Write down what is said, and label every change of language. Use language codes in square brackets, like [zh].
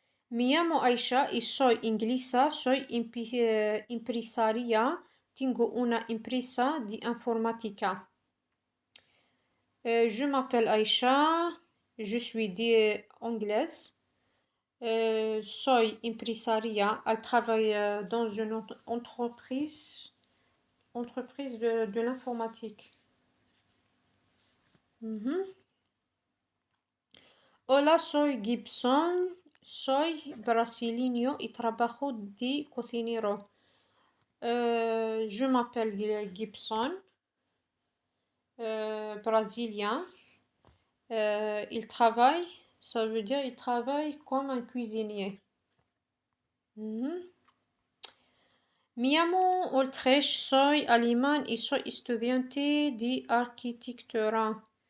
[es] Me llamo Aisha y soy inglesa, soy empresaria, tengo una empresa de informática. [fr] Je m'appelle Aisha, je suis anglaise. [es] Soy empresaria, [fr] elle travaille dans une entreprise de l'informatique. [es] Hola, soy Gibson, soy brasileño y trabajo de cocinero. [fr] Je m'appelle Gibson, brésilien. Il travaille, ça veut dire il travaille comme un cuisinier. [es] Me llamo Ultrich, soy alemán y soy estudiante de arquitectura.